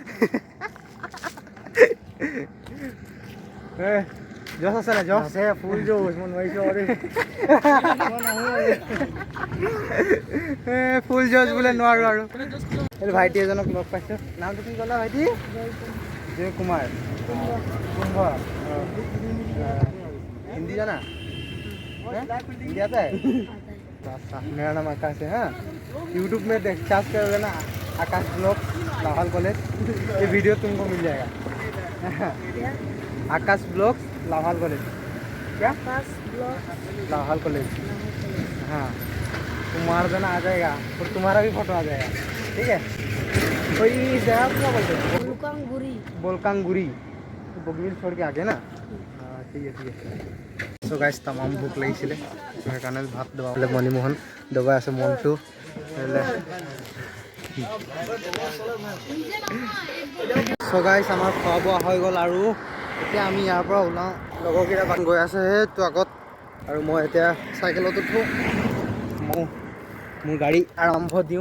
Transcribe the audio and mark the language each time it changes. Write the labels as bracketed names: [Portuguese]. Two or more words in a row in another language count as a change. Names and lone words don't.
[Assamese] জছ আছে না? জছ আছে, [English] full juice [Assamese] মই নোৱাৰিছোঁ। [English] full juice [Assamese] বোলে নোৱাৰোঁ। আৰু এইটো ভাইটি এজনক লগ পাইছোঁ। নামটো কি ক'লা ভাইটি? [Hindi] जय कुमार कुंभ। हिंदी जाना? हिंदी आता है? मेरा नाम आकाश है। हाँ, यूट्यूब में सर्च करोगे ना आकाश ब्लॉग लाहौल कॉलेज, ये वीडियो तुमको मिल जाएगा। आकाश ब्लॉग लाहौल कॉलेज। क्या? आकाश ब्लॉग लाहौल कॉलेज। हाँ, तुम्हारा देना आ जाएगा और तुम्हारा भी फोटो आ जाएगा, ठीक है? कोई जगह क्या बोलते हैं? बोलकांगुरी। बगील छोड़ के आगे ना? हाँ, ठीक है। [English] so guys [Assamese] তমাম ভোক লাগিছিলে, সেইকাৰণে ভাত দবাবলৈ মণিমোহন দবাই আছে মনটো। [English] so guys [Assamese] আমাৰ খোৱা বোৱা হৈ গ'ল, আৰু এতিয়া আমি ইয়াৰ পৰা ওলাওঁ। লগৰকেইটা গৈ আছে সেইটো আগত, আৰু মই এতিয়া চাইকেলত উঠোঁ, মোৰ গাড়ী আৰম্ভ দিওঁ।